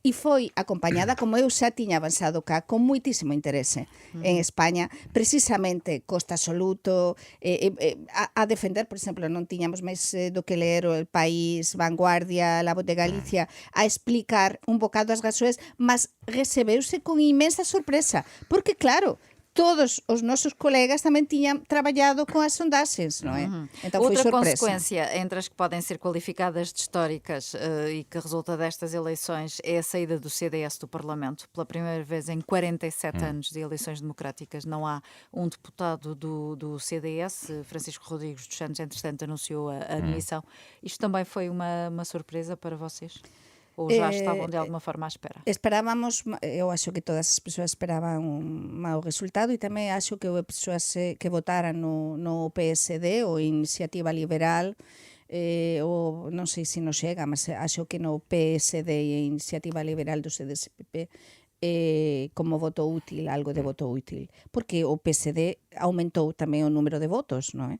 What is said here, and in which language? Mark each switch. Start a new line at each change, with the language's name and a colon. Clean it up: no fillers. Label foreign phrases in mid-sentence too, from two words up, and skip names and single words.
Galician: E foi acompañada, como eu xa tiña avanzado cá, con moitísimo interese en España, precisamente Costa Absoluto, a defender, por exemplo, non tiñamos máis do que ler o El País, Vanguardia, La Voz de Galicia, a explicar un bocado as gasoes, mas recebeuse con inmensa sorpresa, porque claro, todos os nosos colegas tamén tiñan traballado con as sondaxes, non é?
Portuguese: Então foi Outra
Galician: sorpresa.
Portuguese: consequência entre as que podem ser qualificadas de históricas e que resulta destas eleições é a saída do CDS do Parlamento. Pela primeira vez em 47 anos de eleições democráticas não há um deputado do CDS. Francisco Rodrigues dos Santos, entretanto, anunciou a admissão. Isto também foi uma surpresa para vocês? Ou já estavam de alguma forma à espera?
Galician: Esperábamos, eu acho que todas as persoas esperaban un mau resultado e tamén acho que as persoas que votaran no PSD ou Iniciativa Liberal ou non sei se nos chega, mas acho que no PSD e Iniciativa Liberal do CDS-PP como voto útil, algo de voto útil, porque o PSD aumentou tamén o número de votos, non é?